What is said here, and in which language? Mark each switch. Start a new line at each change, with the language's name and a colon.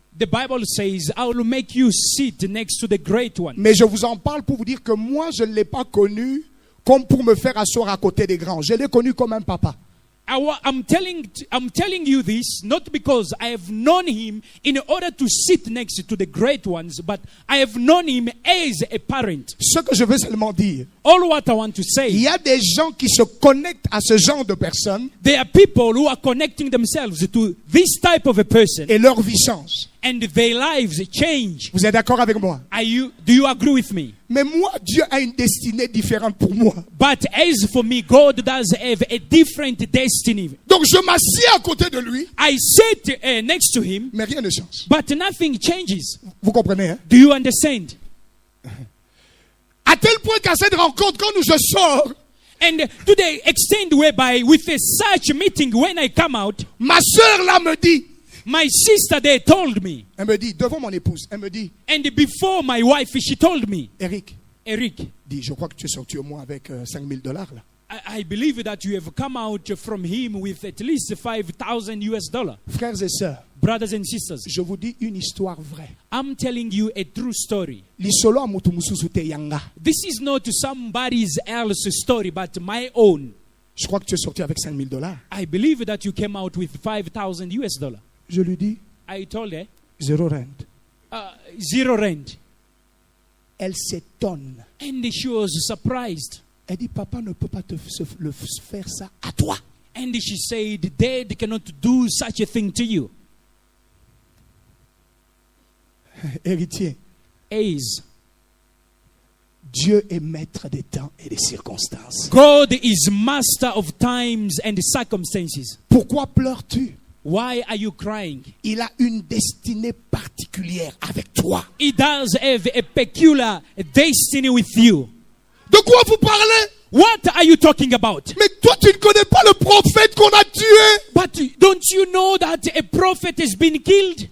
English: The Bible says, I will make you sit next to the great one.
French: Mais je vous en parle pour vous dire que moi, je ne l'ai pas connu comme pour me faire asseoir à côté des grands. Je l'ai connu comme un papa.
English: I'm telling you this not because I have known him in order to sit next to the great ones, but I have known him as a parent.
French: Ce que je veux seulement dire,
English: All what I want to
French: il
English: say,
French: y a des gens qui se connectent à ce genre de personnes
English: there are people who are connecting themselves to this type of a person,
French: et leur vie change.
English: and their lives change.
French: Vous êtes d'accord avec moi?
English: Do you agree with me?
French: Mais moi, Dieu a une destinée différente pour moi.
English: But as for me, God does have a different destiny.
French: Donc je m'assieds à côté de lui,
English: I sit next to him,
French: mais rien ne change.
English: but nothing changes.
French: Vous comprenez, hein?
English: Do you understand?
French: À tel point qu'à cette rencontre, quand je sors,
English: And to the extent whereby with such meeting, when I come out,
French: ma sœur là me dit,
English: my sister there told me,
French: elle me dit, devant mon épouse, elle me dit,
English: and before my wife, she told me,
French: Eric,
English: Eric,
French: dit, je crois que tu es sorti au moins avec $5,000 là.
English: I believe that you have come out from him with at least $5,000.
French: Frères et sœurs,
English: Brothers and sisters,
French: je vous dis une histoire vraie.
English: I'm telling you a true story.
Lingala: Lisolo amutu mususu te yanga.
English: This is not somebody else's story, but my own.
French: Je crois que tu es sorti avec $5,000.
English: I believe that you came out with $5,000.
French: Je lui dis,
English: I told her,
French: 0 rand.
English: zero rand.
French: Elle s'étonne.
English: And she was surprised.
French: Elle dit, papa ne peut pas faire ça à toi.
English: And she said, Dad cannot do such a thing to you.
French: Héritier,
English: As
French: Dieu est maître des temps et des circonstances.
English: God is master of times and circumstances.
French: Pourquoi pleures-tu?
English: Why are you crying?
French: Il a une destinée particulière avec toi.
English: He does have a peculiar destiny with you.
French: De quoi vous parlez?
English: What are you talking about?
French: Mais toi, tu ne connais pas le prophète qu'on a tué.
English: But don't you know that a prophet has been killed?